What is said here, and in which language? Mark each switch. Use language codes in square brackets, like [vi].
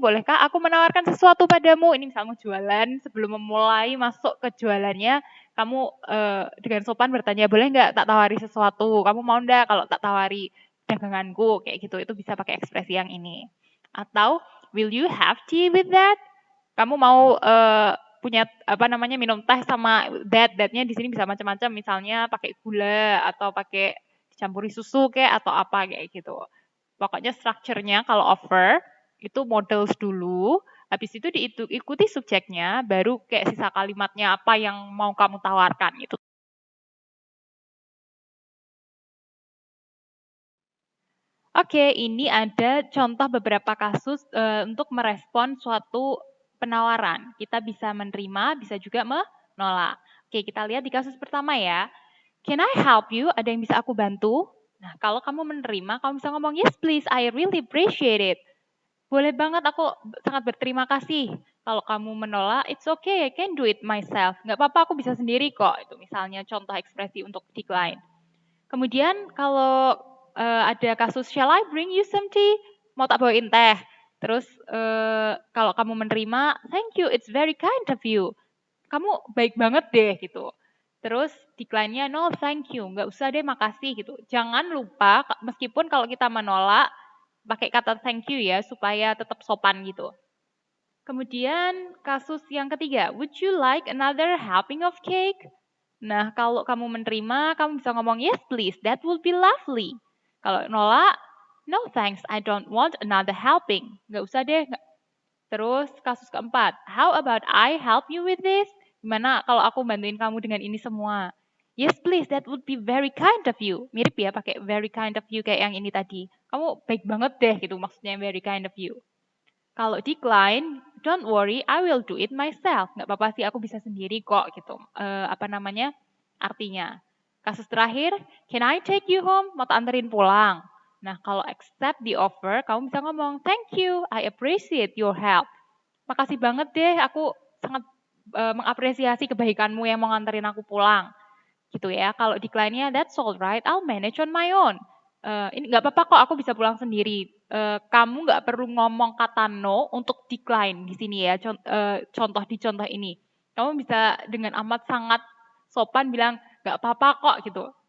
[id] Bolehkah aku menawarkan sesuatu padamu? Ini misalnya jualan, sebelum memulai masuk ke jualannya, kamu dengan sopan bertanya, boleh nggak tak tawari sesuatu? Kamu mau nggak kalau tak tawari daganganku? Kayak gitu, itu bisa pakai ekspresi yang ini. [en] Atau, will you have tea with that? [id] Kamu mau punya apa namanya minum teh sama that-nya di sini bisa macam-macam, misalnya pakai gula atau pakai dicampuri susu kayak atau apa kayak gitu. Pokoknya strukturnya kalau offer itu models dulu, habis itu diikuti subjeknya, baru kayak sisa kalimatnya apa yang mau kamu tawarkan itu. Oke, ini ada contoh beberapa kasus untuk merespon suatu penawaran. Kita bisa menerima, bisa juga menolak. Oke, kita lihat di kasus pertama ya. [en] Can I help you? [id] Ada yang bisa aku bantu? Nah, kalau kamu menerima, kamu bisa ngomong, [en] yes please, I really appreciate it. [id] Boleh banget, aku sangat berterima kasih. Kalau kamu menolak, [en] it's okay, I can do it myself. [id] Nggak apa-apa, aku bisa sendiri kok. Itu misalnya contoh ekspresi untuk decline. Kemudian kalau ada kasus, [en] shall I bring you some tea? [id] Mau tak bawain teh? Terus kalau kamu menerima, [en] thank you, it's very kind of you. [id] Kamu baik banget deh gitu. Terus decline-nya, [en] no thank you, [id] nggak usah deh makasih gitu. Jangan lupa, meskipun kalau kita menolak, pakai kata thank you ya, supaya tetap sopan gitu. Kemudian kasus yang ketiga, [en] would you like another helping of cake? [id] Nah, kalau kamu menerima, kamu bisa ngomong, [en] yes please, that would be lovely. [id] Kalau nolak, [en] no thanks, I don't want another helping. [id] Nggak usah deh. Terus kasus keempat, [en] how about I help you with this? [id] Gimana kalau aku bantuin kamu dengan ini semua? [en] Yes please, that would be very kind of you. [id] Mirip ya pakai [en] very kind of you [id] kayak yang ini tadi. Kamu baik banget deh gitu maksudnya [en] very kind of you. Kalau decline, don't worry, I will do it myself. [id] Nggak apa-apa sih, aku bisa sendiri kok gitu. Apa namanya? Artinya. Kasus terakhir, [en] can I take you home? [id] Mau tak anterin pulang? Nah, kalau [en] accept the offer, [id] kamu bisa ngomong, [en] thank you, I appreciate your help. [id] Makasih banget deh, aku sangat mengapresiasi kebaikanmu yang mau nganterin aku pulang. Gitu ya. Kalau decline-nya, [en] that's all right, I'll manage on my own. [id] Ini nggak apa-apa kok, aku bisa pulang sendiri. Kamu nggak perlu ngomong kata no untuk decline di sini ya. Contoh di contoh ini, kamu bisa dengan amat sangat sopan bilang nggak apa-apa kok gitu.